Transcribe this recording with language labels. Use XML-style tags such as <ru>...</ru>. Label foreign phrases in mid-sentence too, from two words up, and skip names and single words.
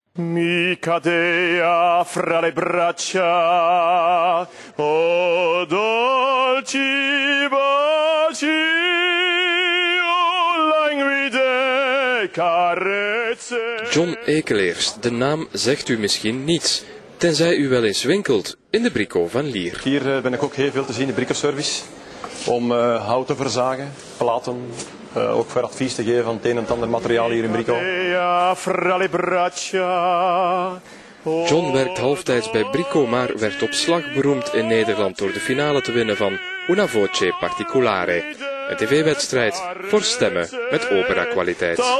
<it>Mica dea fra le braccia, o dolci baci, o languide carezze.</it> <nl>John Ekeleers, de naam zegt u misschien niets, tenzij u wel eens winkelt in de Brico van Lier. Hier ben ik ook heel veel te zien in de Brico-service, om hout te verzagen, platen, ook voor advies te geven van het een en het ander materiaal hier in Brico. John werkt halftijds bij Brico, maar werd op slag beroemd in Nederland door de finale te winnen van Una Voce Particolare, een tv-wedstrijd voor stemmen met opera-kwaliteit.</nl>